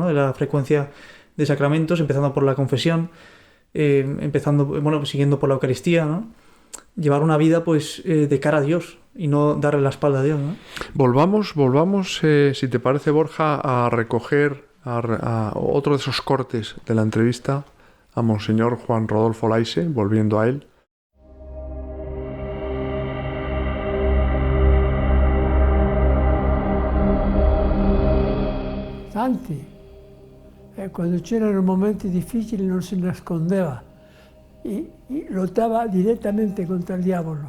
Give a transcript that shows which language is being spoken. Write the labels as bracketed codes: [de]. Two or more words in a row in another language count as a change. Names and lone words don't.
[es] De la frecuencia de sacramentos, empezando por la confesión, siguiendo por la Eucaristía, ¿no? Llevar una vida pues de cara a Dios y no darle la espalda a Dios, ¿no? Volvamos, si te parece, Borja, a recoger a otro de esos cortes de la entrevista a Monseñor Juan Rodolfo Laise, volviendo a él. [it] Tanti, quando c'erano momenti difficili non si nascondeva e lottava direttamente contro il diavolo.